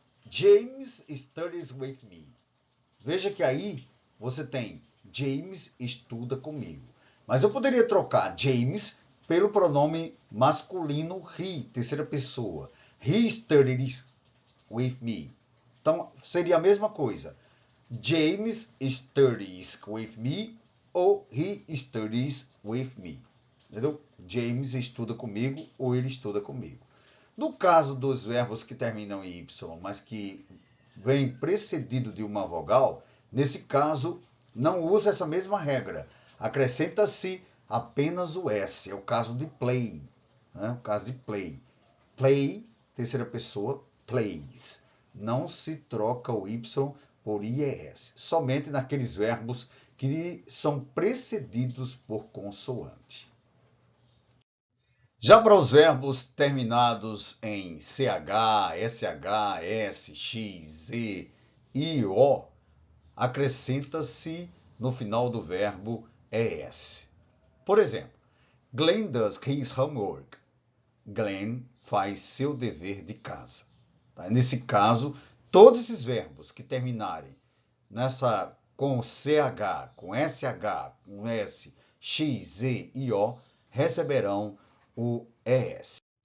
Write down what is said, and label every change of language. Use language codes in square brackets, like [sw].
[en] James studies with me. [pt] Veja que aí você tem James estuda comigo. Mas eu poderia trocar James pelo pronome masculino he, terceira pessoa. [en] He studies with me. [pt] Então seria a mesma coisa. [en] James studies with me ou he studies with me. [pt] Entendeu? James estuda comigo ou ele estuda comigo. No caso dos verbos que terminam em Y, mas que vem precedido de uma vogal, nesse caso não usa essa mesma regra. Acrescenta-se apenas o S. É o caso de play. Né? O caso de play. Play, terceira pessoa, plays. Não se troca o Y por IES. Somente naqueles verbos que são precedidos por consoante. Já para os verbos terminados em CH, SH, S, X, Z, I, O, acrescenta-se no final do verbo ES. Por exemplo, [en] Glenn does his homework. [pt] Glenn faz seu dever de casa. Tá? Nesse caso, todos esses verbos que terminarem com CH, com SH, com S, X, Z e O, receberão o ES.